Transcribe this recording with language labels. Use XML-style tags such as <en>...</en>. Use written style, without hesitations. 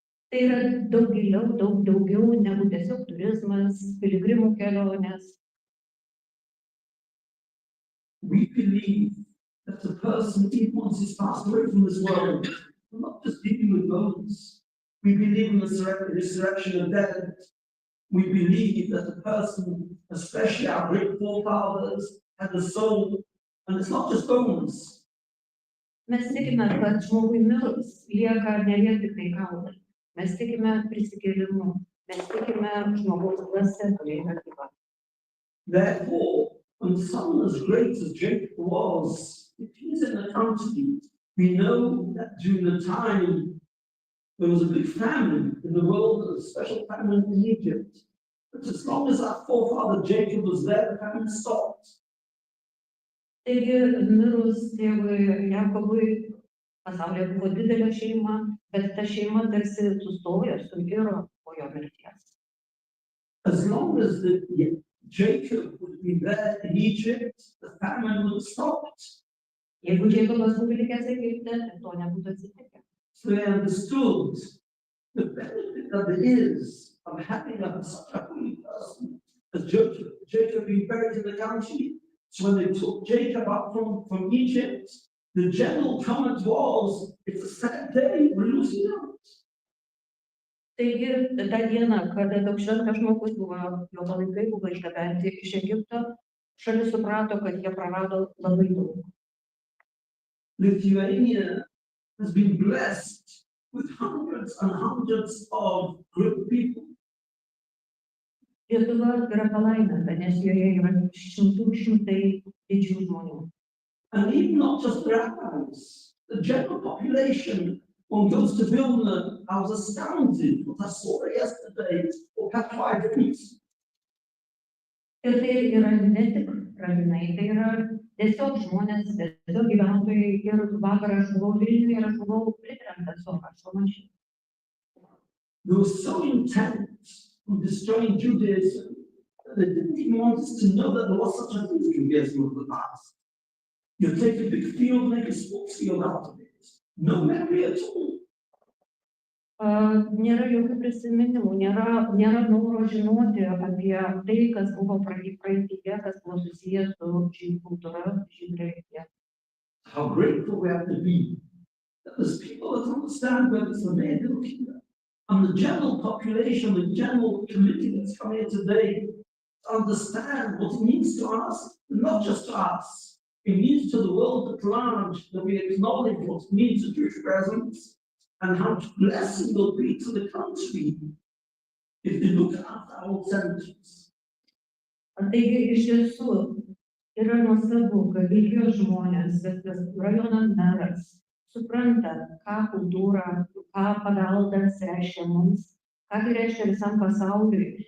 <lt>Tai yra daug giliau, daug daugiau negu tiesiog turizmas, piligrimų kelionės.</lt> <en>We believe that the person, even once he's passed away from this world, will not just dealing with bones. We believe in the resurrection of dead. We believe that the person, especially our great forefathers, had a soul, and it's not just bones.</en> <lt>Mes tikime, kad žmogui mirus lieka ne vien tik tai kaulai. Mes tikime prisikėlimu. Mes tikime žmogaus dvasia, kuri yra gyva.</lt> <en>Therefore, when someone as great as Jacob was, if he's in the country, we know that during the time there was a big famine in the world, a special famine in Egypt. But as long as our forefather Jacob was there, the famine stopped.</en> <lt>Taigi, mirus tėvui Jakobui, pasaulyje buvo didelė šeima, bet ta šeima tarsi sustojo, suiro po jo mirties.</lt> <en>As long as Jacob would be there in Egypt, the famine would have stopped.</en> <lt>Jeigu Jakobas būtų likęs Egipte, tai to nebūtų atsitikę.</lt> <en>So they understood the benefit that there is of having such a holy person as Jacob being buried in the country. So when they took Jacob up from Egypt, the general comment was, it's a sad day, we're losing out.</en> <lt>Taigi, tą dieną, kada toks šventas žmogus buvo, jo palaikai buvo išgabenti iš Egipto, šalis suprato, kad jie prarado labai daug.</lt> <en>Lithuania has been blessed with hundreds and hundreds of good people.</en> <lt>Lietuva yra palaiminta, nes joje yra šimtai didžių žmonių.</lt> <en>And even not just rabbis, the general population, when it goes to Vilna, I was astounded what I saw yesterday, or perhaps 5 weeks.</en> <lt>Ir tai yra ne tik rabinai, tai yra tiesiog žmonės, tiesiog gyventojai. Ir vakar aš buvau Vilniuje ir aš buvau pritrenktas to, ką aš pamačiau.</lt> <en>They were so intent on destroying Judaism that they didn't even want us to know that there was such a thing as Judaism of the past. You take a big field, make a sports field out of it. No memory at all.</en> <lt>Nėra jokių prisiminimų, nėra noro žinoti apie tai, kas buvo praeityje, kas buvo susijęs su žydų kultūra, žydų religija.</lt> <en>How grateful we have to be that there's people that understand where it's the main Vilkija. And the general population, the general committee that's come here today, understand what it means to us, not just to us. It means to the world at large that we acknowledge what it means to Jewish presence and how blessing will be to the country if they look at our old cemeteries.</en> <lt>Taigi iš tiesų yra nuostabu, kad Vilkijos žmonės, viskas rajono meras, supranta, ką kultūra, ką paveldas reiškia mums, ką tai reiškia visam pasauliui.</lt>